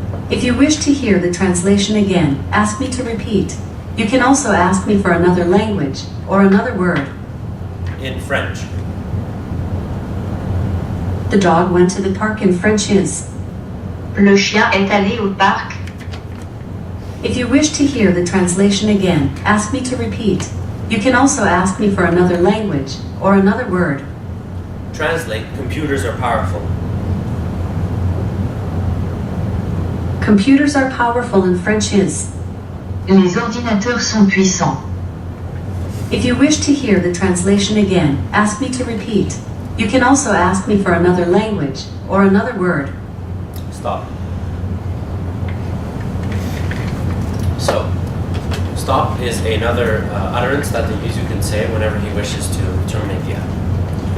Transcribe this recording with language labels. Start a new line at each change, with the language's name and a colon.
English: If you wish to hear the translation again, ask me to repeat. You can also ask me for another language or another word. In French. The dog went to the park in French is
French: Le chien est allé au parc.
English: If you wish to hear the translation again, ask me to repeat. You can also ask me for another language or another word. Translate "computers are powerful." Computers are powerful in French is
French: Les ordinateurs sont puissants.
English: If you wish to hear the translation again, ask me to repeat. You can also ask me for another language or another word. Stop. So, is another utterance that the user can say whenever he wishes to terminate the app.